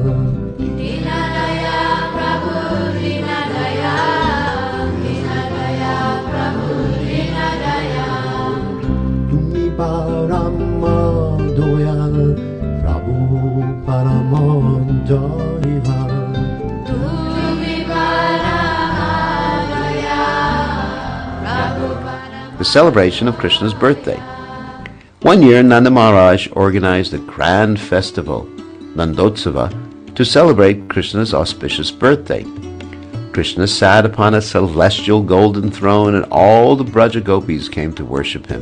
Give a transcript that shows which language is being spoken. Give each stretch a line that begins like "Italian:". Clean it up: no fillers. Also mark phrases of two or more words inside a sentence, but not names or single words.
Bangla: দীন দয়াল প্রভু দীন দয়াল দীন দয়াল প্রভু দীন দয়াল তুমি পরম দয়াল প্রভু পরম দয়াল তুমি পরম দয়াল প্রভু পরম
English: The celebration of Krishna's birthday. One year, Nanda Maharaj organized a grand festival, Nandotsava, to celebrate Krishna's auspicious birthday. Krishna sat upon a celestial golden throne, and all the Braja gopis came to worship him.